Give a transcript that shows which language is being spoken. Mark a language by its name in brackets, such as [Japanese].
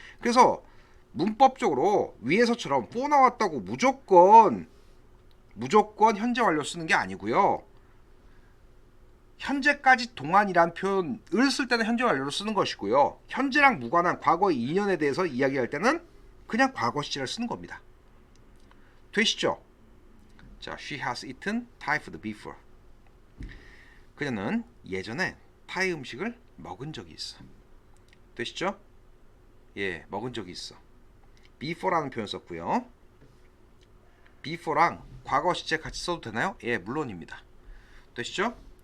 [Korean] 그래서 문법적으로 위에서처럼 for 나왔다고 무조건 현재 완료 쓰는 게 아니고요. 현재까지 동안이란 표현을 쓸 때는 현재 완료로 쓰는 것이고요. 현재랑 무관한 과거의 2년에 대해서 이야기할 때는 그냥 과거 시제를 쓰는 겁니다. 되시죠? [English] 자, she has eaten Thai food before. [Korean] 그녀는 예전에 타이 음식을 먹은 적이 있어. 되시죠? 예, 먹은 적이 있어. before라는 표현 썼고요. before랑 과거 시제 같이 써도 되나요? 예, 물론입니다. 되시죠?